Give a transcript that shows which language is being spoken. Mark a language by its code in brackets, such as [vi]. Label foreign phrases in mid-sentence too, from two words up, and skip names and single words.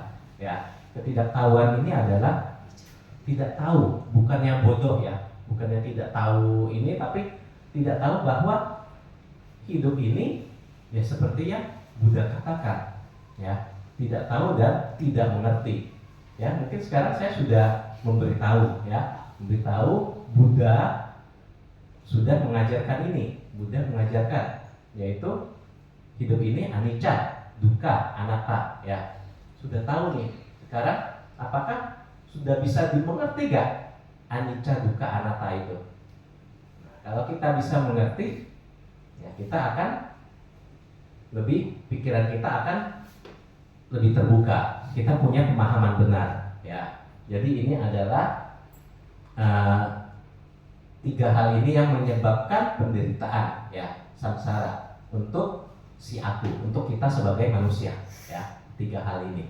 [id] Ya, ketidaktahuan ini adalah tidak tahu, bukannya bodoh ya, bukannya tidak tahu ini, tapi tidak tahu bahwa hidup ini ya seperti yang Buddha katakan, ya tidak tahu dan tidak mengerti. Ya mungkin sekarang saya sudah memberitahu, ya memberitahu Buddha sudah mengajarkan ini. Buddha mengajarkan yaitu hidup ini [pi] anicca, dukkha, anatta, [id] ya sudah tahu nih. Sekarang apakah sudah bisa dimengerti gak [pi] anicca, dukkha, anatta [id] itu? Nah, kalau kita bisa mengerti, ya kita akan lebih, pikiran kita akan lebih terbuka. Kita punya pemahaman benar, ya. Jadi ini adalah eh, tiga hal ini yang menyebabkan penderitaan, ya, samsara untuk si aku, untuk kita sebagai manusia, ya, tiga hal ini.